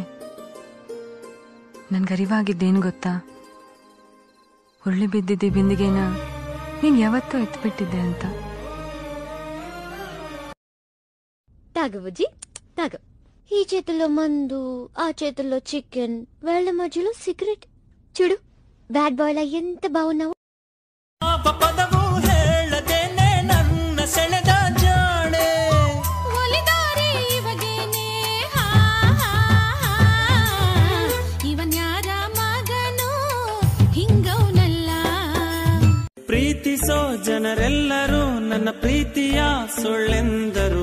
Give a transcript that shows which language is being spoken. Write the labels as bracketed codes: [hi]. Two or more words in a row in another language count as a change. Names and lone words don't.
[kn] ನನ್ಗರಿವಾಗಿದ್ದೇನು ಗೊತ್ತಾ, ಉರುಳಿ ಬಿದ್ದಿದ್ದೆ ಬಿಂದಿಗೆನ ನೀನ್ ಯಾವತ್ತೂ ಎತ್ಬಿಟ್ಟಿದ್ದೆ ಅಂತ. [te] తాగు బుజ్జి తాగు. ఈ చేతుల్లో మందు, ఆ చేతుల్లో చికెన్, వేళ్ల మధ్యలో సిగరెట్. చూడు [en] bad boy [te] లా ఎంత బాగున్నావు. [kn] ಪದವು ಹೇಳದೇನೆ ನನ್ನ ಸೆಳೆದ ಜಾಣೆ, ಒಲಿದಾರೆ ಇವಗೇನೆ ಇವನ್ಯಾರ ಮಗನು ಹಿಂಗವನಲ್ಲ. ಪ್ರೀತಿಸೋ ಜನರೆಲ್ಲರೂ ನನ್ನ ಪ್ರೀತಿಯ ಸುಳ್ಳೆಂದರು.